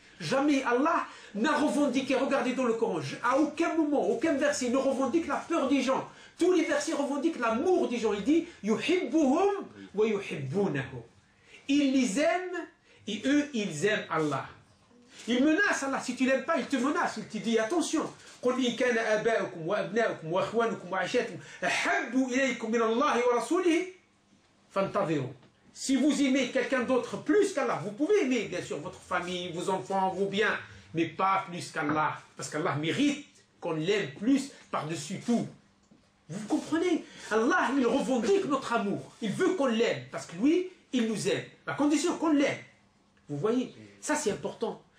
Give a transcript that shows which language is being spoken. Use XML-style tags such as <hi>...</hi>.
<fr>Jamais Allah n'a revendiqué, regardez dans le Coran, à aucun moment, aucun verset ne revendique la peur des gens. Tous les versets revendiquent l'amour des gens. Il dit</fr> <ar>yuhibbuhum wa yuhibbunahu.</ar> <fr>Il les aime et eux, ils aiment Allah. Il menace Allah. Si tu l'aimes pas, il te menace. Il te dit attention.</fr> <ar>قل إن كان آباؤكم وأبناؤكم وأخوانكم وعشيرتكم أحب إليكم من الله ورسوله فانتظروا.</ar> <fr>Si vous aimez quelqu'un d'autre plus qu'Allah, vous pouvez aimer bien sûr votre famille, vos enfants, vos biens, mais pas plus qu'Allah. Parce qu'Allah mérite qu'on l'aime plus par-dessus tout. Vous comprenez? Allah, il revendique notre amour. Il veut qu'on l'aime, parce que lui, il nous aime. À condition qu'on l'aime. Vous voyez? Ça, c'est important.</fr>